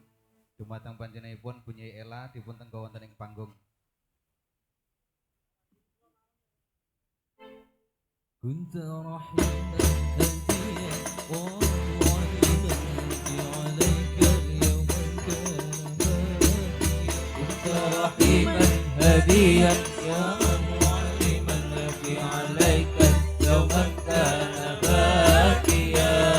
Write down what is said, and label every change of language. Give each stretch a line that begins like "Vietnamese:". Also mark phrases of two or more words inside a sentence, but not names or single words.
Javanese: Dumateng panjenenganipun Bunyai Ela dipun tenggo wonten ing panggung.
Arabic: كنت رحيما هاديا ومعلما أبكي عليك يوما كان باكيا كنت رحيما هاديا يا معلما أبكي عليك يوما كان باكيا